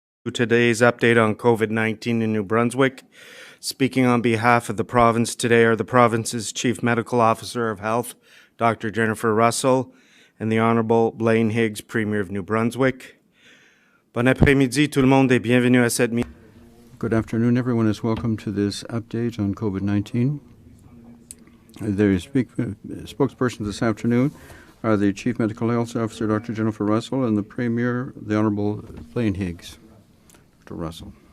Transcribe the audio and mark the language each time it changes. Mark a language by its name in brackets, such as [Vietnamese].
[English] Today's update on COVID-19 in New Brunswick. Speaking on behalf of the province today are the province's Chief Medical Officer of Health, Dr. Jennifer Russell, and the Honorable Blaine Higgs, Premier of New Brunswick. [French] Bon après-midi, tout le monde, et bienvenue à cette meeting. [English] Good afternoon. Everyone is welcome to this update on COVID-19. The spokesperson this afternoon are the Chief Medical Health Officer, Dr. Jennifer Russell, and the Premier, the Honorable Blaine Higgs. Dr. Russell.